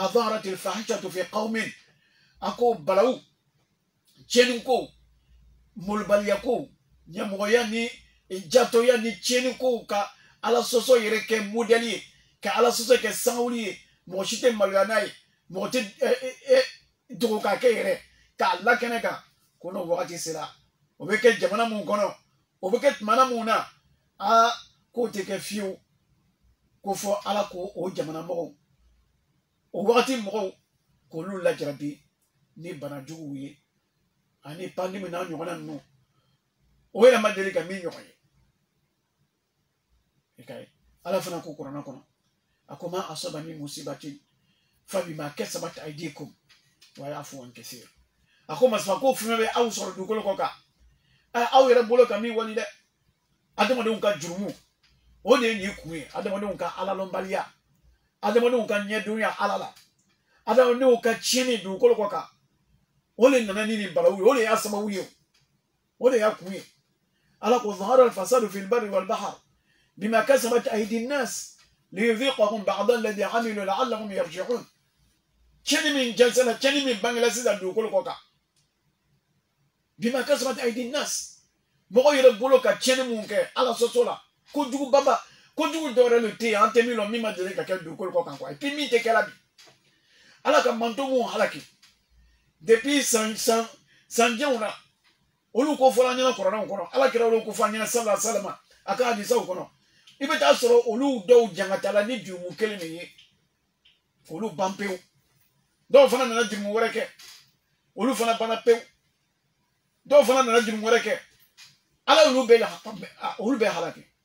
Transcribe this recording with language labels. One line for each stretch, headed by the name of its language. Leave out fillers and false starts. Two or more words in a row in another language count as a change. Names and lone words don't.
Arabic: ظهرت الفاحشة في قوم
Bambara: a ko balawu tiɲɛni ko molobaliya ko ɲɛmɔgɔya ni jatoya ni tiɲɛni ko ka ala sɔsɔ yɛrɛ kɛ modèle ye ka ala sɔsɔ kɛ sangawuli ye mɔgɔ si tɛ maloya n'a ye mɔgɔ tɛ dogo k'a kɛ yɛrɛ k'a lakɛnɛ kan ko n'o wagati sera o bɛ kɛ jamana mun kɔnɔ o bɛ kɛ tumana mun na k'o tɛ kɛ fiyewu ko fɔ ala ko o jamana mɔgɔw o wagati mɔgɔw k'olu lajarabi ni bana juguw ye ani pandemi n'a ɲɔgɔnna ninnu o yɛrɛ ma deli ka min ɲɔgɔn ye i ka ye ala fana ko kuranna kɔnɔ a ko
Arabic: ما أصاب من مصيبة فبما كسبت أيديكم ويعفو عن كثير
Bambara: a ko masiba ko fɛn bɛ aw sɔrɔ dugukolo kɔ kan aw yɛrɛ bolo ka min wali dɛ adamadenw ka jurumu o de ye nin kun ye adamadenw ka alalɔnbaliya adamadenw ka ɲɛdɔnya ala la adamadenw ka tiɲɛni dugukolo kɔ kan o le nana ni nin balawu ye o le y'a sababu ye o le y'a kun ye ala ko
Arabic: ظهر الفساد في البر والبحر بما كسبت أيدي الناس ليذيقهم بعض الذي عملوا لعلهم يرجعون
Bambara: tiɲɛni min jɛnsɛnna tiɲɛni min bangela sisan dugukolo kɔ kan
Arabic: بما كسبت أيدي الناس
Bambara: mɔgɔ yɛrɛ bolo ka tiɲɛni mun kɛ ala sɔsɔ la kojugu baba kojugu dɔwɛrɛ le tɛ yen an tɛ min lɔn min ma deli ka kɛ dugukolo kɔ kan
French: quoi et puis
Bambara: min tɛ kɛla bi ala ka manto mun halaki depuis sanjɛw na olu ko fɔra an ɲɛna kɔrɔnanw kɔnɔ ala kɛra olu ko fɔ an ɲɛna
Arabic: صلى الله عليه وسلم
Bambara: a ka hadisaw kɔnɔ i bɛ taa sɔrɔ olu dɔw jangatala ni jurumu kelen de ye olu ban pewu dɔw fana nana jurumu wɛrɛ kɛ olu fana banna pewu dɔw fana nana jurumu wɛrɛ kɛ ala olu bɛɛ halaki